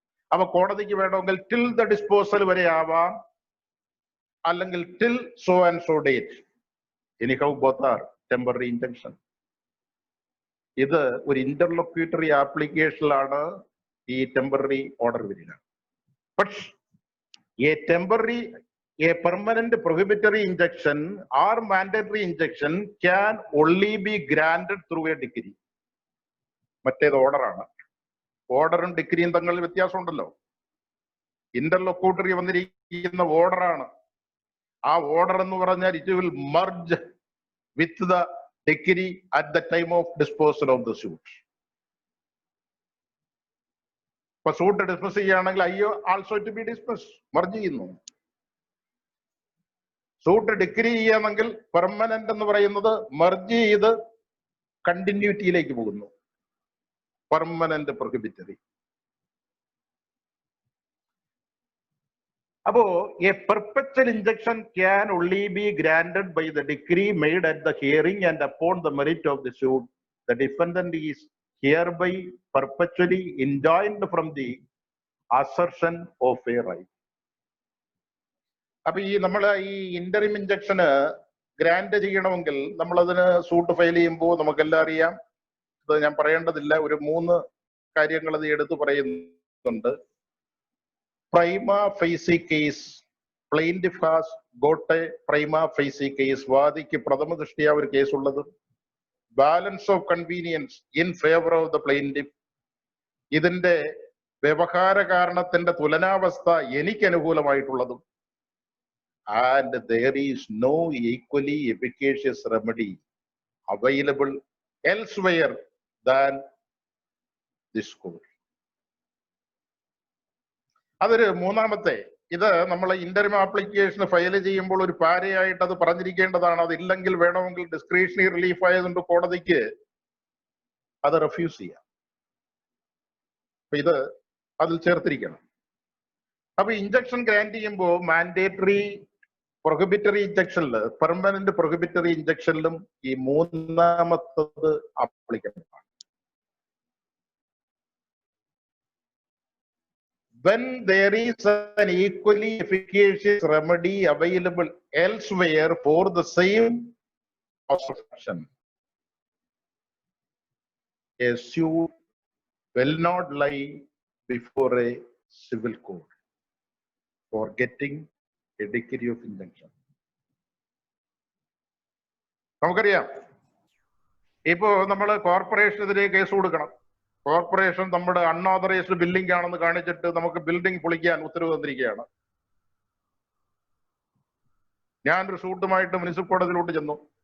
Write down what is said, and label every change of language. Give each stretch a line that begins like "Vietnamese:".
Malayalam: അപ്പൊ കോടതിക്ക് വേണമെങ്കിൽ
English: till the disposal
Malayalam: വരെ ആവാം, അല്ലെങ്കിൽ
English: Till so and so date. Anyhow both are temporary injunction.
Malayalam: ഇത് ഒരു ഇന്റർലൊക്യൂട്ടറി ആപ്ലിക്കേഷനിലാണ് ഈ ടെമ്പററി ഓർഡർ വരിക. പക്ഷേ
English: a permanent prohibitory injunction or mandatory injunction can only be granted through a decree.
Malayalam: മറ്റേത് ഓർഡറാണ്. ഓർഡറും ഡിഗ്രിയും തമ്മിൽ വ്യത്യാസമുണ്ടല്ലോ. ഇന്റർലൊക്യൂട്ടറി വന്നിരിക്കുന്ന ഓർഡറാണ്. ആ ഓർഡർ എന്ന് പറഞ്ഞാൽ
English: It will merge with the decree at the time of disposal of the suit.
Malayalam: ഇപ്പൊ സൂട്ട് ഡിസ്മിസ് ചെയ്യുകയാണെങ്കിൽ അയ്യോ
English: also to be dismiss,
Malayalam: merge ചെയ്യുന്നു. സൂട്ട് ഡിഗ്രി ചെയ്യാമെങ്കിൽ പെർമനന്റ് എന്ന് പറയുന്നത് മെർജ് ചെയ്ത് കണ്ടിന്യൂറ്റിയിലേക്ക് പോകുന്നു.
English: Permanent prohibitory.
Malayalam: അപ്പോ
English: A perpetual injunction can only be granted by the decree made at the hearing and upon the merit of the suit. The defendant is hereby perpetually enjoined from the assertion of a right.
Malayalam: അപ്പൊ നമ്മൾ ഈ interim ഇൻജക്ഷന് grant ചെയ്യണമെങ്കിൽ നമ്മൾ അതിന് suit file ചെയ്യുമ്പോൾ നമുക്കെല്ലാം അറിയാം. ഇത് ഞാൻ പറയേണ്ടതില്ല. ഒരു 3 കാര്യങ്ങൾ അത് എടുത്തു പറയുന്നുണ്ട്.
English: Prima facie case, plaintiff has got a prima facie case.
Malayalam: വാദിക്ക് പ്രഥമ ദൃഷ്ടിയ ഒരു കേസ് ഉള്ളത്.
English: Balance of convenience in favour of the plaintiff.
Malayalam: ഇതിന്റെ വ്യവഹാര കാരണത്തിന്റെ തുലനാവസ്ഥ എനിക്ക് അനുകൂലമായിട്ടുള്ളതും.
English: And there is no equally efficacious remedy available elsewhere than this court.
Malayalam: അതൊരു മൂന്നാമത്തെ. ഇത് നമ്മൾ ഇന്ററിം ആപ്ലിക്കേഷൻ ഫയൽ ചെയ്യുമ്പോൾ ഒരു പാരയായിട്ട് അത് പറഞ്ഞിരിക്കേണ്ടതാണ്. അതില്ലെങ്കിൽ വേണമെങ്കിൽ ഡിസ്ക്രിഷണറി റിലീഫ് ആയതുകൊണ്ട് കോടതിക്ക് അത് റെഫ്യൂസ് ചെയ്യാം. അപ്പൊ ഇത് അതിൽ ചേർത്തിരിക്കണം. അപ്പൊ ഇൻജക്ഷൻ ഗ്രാന്റ് ചെയ്യുമ്പോൾ മാൻഡേറ്ററി പ്രൊഹിബിറ്ററി ഇൻജക്ഷനിൽ, പെർമനന്റ് പ്രൊഹിബിറ്ററി ഇൻജക്ഷനിലും ഈ മൂന്നാമത്തത് ആപ്ലിക്കബിൾ ആണ്.
English: When there is an equally efficacious remedy available elsewhere for the same cause of action, a suit will not lie before a civil court for getting a decree of injunction.
Malayalam: നമുക്കറിയാം, ഇപ്പോ നമ്മൾ കോർപ്പറേഷനെതിരെ case കൊടുക്കണം. Corporation നമ്മുടെ unauthorised billing ആണെന്ന് കാണിച്ചിട്ട് നമുക്ക് building പൊളിക്കാൻ ഉത്തരവ് തന്നിരിക്കുകയാണ്. ഞാനൊരു ഷൂട്ടുമായിട്ട് മുനിസിപ്പൽ കോടതിയിലോട്ട് ചെന്നു.